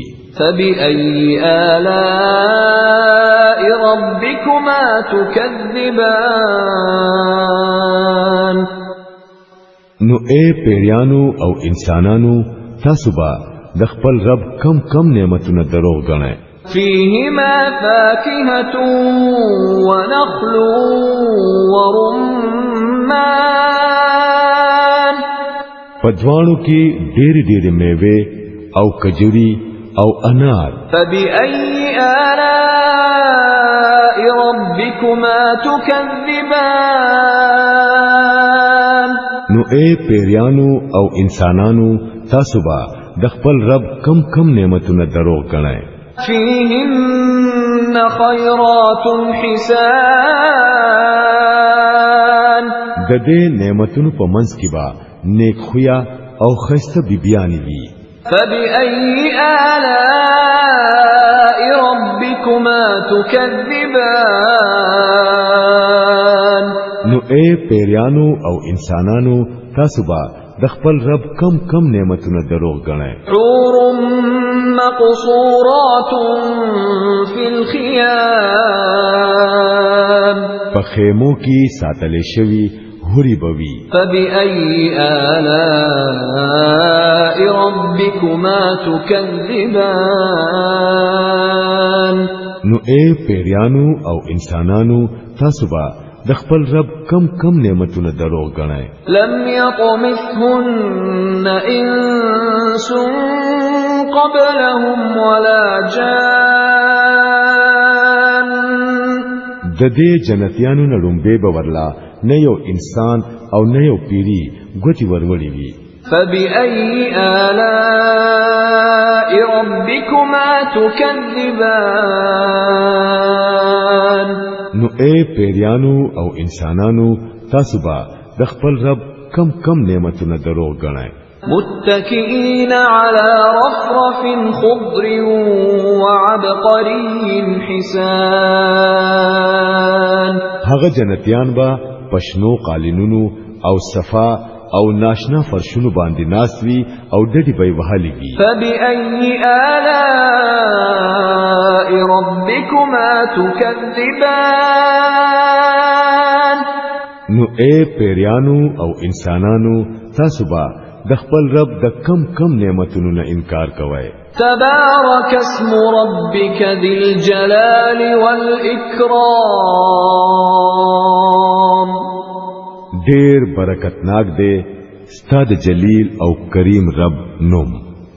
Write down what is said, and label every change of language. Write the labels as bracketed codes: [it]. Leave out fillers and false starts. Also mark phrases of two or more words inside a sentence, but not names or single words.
[ar] فبأي آلاء ربكما تكذبان [ps] نو اے پیریانو او انسانانو تاسو با د خپل رب کم کم نعمتونه دروغ غنئ [ar] فيهما فاكهة ونخل ورمان [ps] پدوانو کې ډېر ډېر میوه او کجوري او انار [ar] فبأي آلاء ربكما تكذبان [ps] نو اے پیریانو او انسانانو تاسو با د خپل رب کم کم نعمتونه دروغ غنئ [ar] فيهن خيرات حسان [ps] د دې نعمتونو په منځ کې با نیک خویا او خسته بیبیانی وی [ar] فبأي آلاء ربكما تكذبان [ps] نو اے پیریانو او انسانانو تاسو با د خپل رب کم کم نعمتونه دروغ غنئ [ar] حور مقصورات في الخيام [ps] پخیمو کی ساتلې شوی هوري بوي [ar] فبأي آلاء ربكما تكذبان [ps] نو اے پیریانو او انسانانو تاسو با د خپل رب کم کم نعمتونه دروغ غنئ [ar] لم يطمثهن انس قبلهم ولا جان [ps] د دې جنتیانو نه لومبه بورلا نه یو انسان او نه یو پیری ګوتی ورولې وی [ar] فبأي آلاء ربكما تكذبان [ps] نو اے پیریانو او انسانانو تاسو با د خپل رب کم کم نعمتونه دروغ غنئ [ar] متكئين على رفرف خضر وعبقري حسان [ps] هغه جنتیان با پښنو قالینونو او صفا او ناشنا فرشونو باندې ناسوي او ډډي به وهلېږي [ar] فبأي آلاء ربكما تكذبان [ps] نو اے پیریانو او انسانانو تاسو با د خپل رب د کم کم نعمتونو نه انکار کوئ [ar] تبارك اسم ربك ذي الجلال والإكرام [ps] ډیر برکتناک دی ستاد جلیل او کریم رب نوم